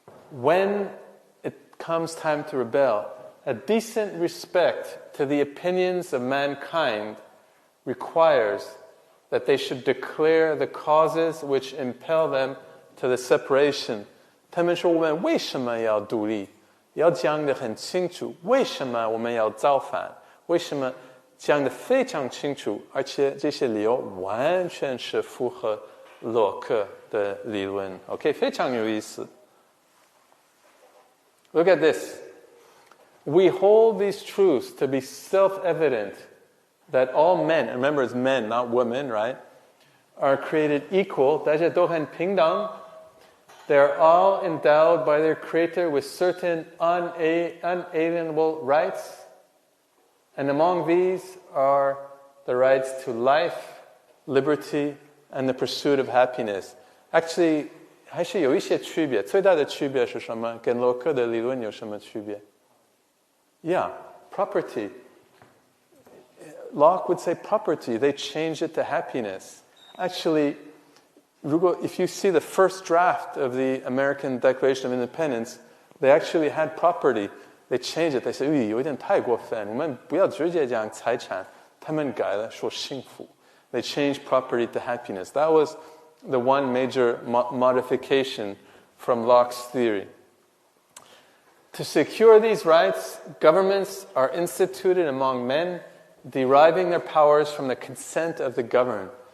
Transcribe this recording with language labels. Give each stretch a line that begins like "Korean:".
English: When it comes time to rebel, a decent respect to the opinions of mankind requires that they should declare the causes which impel them to the separation.
Chinese: 他们说我们为什么要独立？要讲得很清楚，为什么我们要造反？为什么讲得非常清楚，而且这些理由完全是符合洛克的理论。 OK， 非常有意思。
English: Look at this. We hold these truths to be self-evident that all men, remember it's men, not women, right, are created equal,
Chinese: 大家都很平等.
English: They are all endowed by their Creator with certain unalienable rights. And among these are the rights to life, liberty, and the pursuit of happiness.
Chinese: Actually, 还是有一些区别，最大的区别是什么？跟洛克的理论有什么区别？
English: Yeah, property. Locke would say property. They changed it to happiness. Actually, if you see the first draft of the American Declaration of Independence, they actually had property. They changed it. They said,
Chinese: 有一点太过分，我们不要直接讲财产。他们改了，说幸福。
English: They changed property to happiness. That was the one major modification from Locke's theory. To secure these rights, governments are instituted among men, deriving their powers from the consent of the governed.